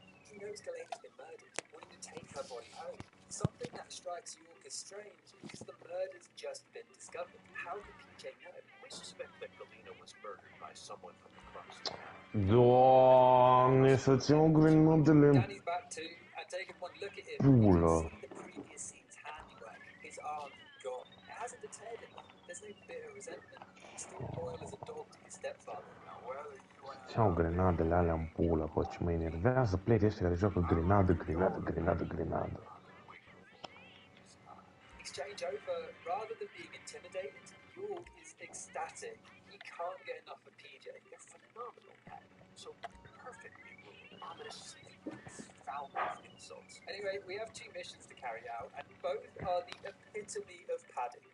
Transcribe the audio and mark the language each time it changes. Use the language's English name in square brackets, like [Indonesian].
[English] He knows Galena's been murdered, wanting to take her body home. Something that strikes York as strange because the murder's just been discovered. How did PJ know? We suspect that Galena was murdered by someone from the Clarksons. [Romanian] Doamne, să-ți iau grenadele în [English] Danny's back too, and taking one look at him, you [Romanian] pulă. [English] can see the previous scene's handiwork. His arm gone. It hasn't deterred him. There's no bitter resentment. He's still loyal as a dog to his stepfather. [Romanian] Să iau grenadele alea în pulă, bă, ce mă enervează play-ul ăștia care joacă grenadă, grenadă, grenadă, grenadă. [English] Exchange over, rather than being intimidated, York is ecstatic. He can't get enough of PJ. They're phenomenal at it. So perfectly rude, ominous, foul-mouthed insults. Anyway, we have 2 missions to carry out, and both are the epitome of padding.